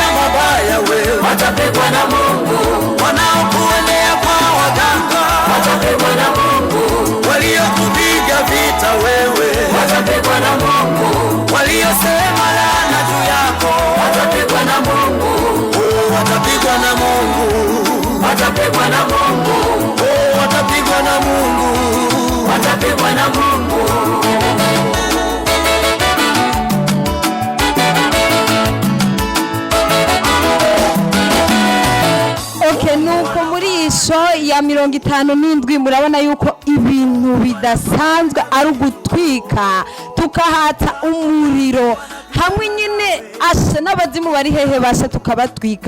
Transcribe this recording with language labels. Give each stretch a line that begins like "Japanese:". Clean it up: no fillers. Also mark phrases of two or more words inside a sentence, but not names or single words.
Swahili: mabaya wewe watapigwa na Mungu, wanaokuendea kwa waganga watapigwa na Mungu, waliokupiga vita wewe watapigwa na Mungu, waliosema laana juu yako watapigwa na Mungu, watapigwa na Mungu, watapigwa na Mungu, watapigwa na Mungu, watapigwa na Mungu.
Rundi: Okay, nuko muri isho ya 57 murabona yuko ibintu bidasanzwe ari ugutwika tukahata umuriro hamwe nyine asha n'abazimu bari hehe basha tukabatwika.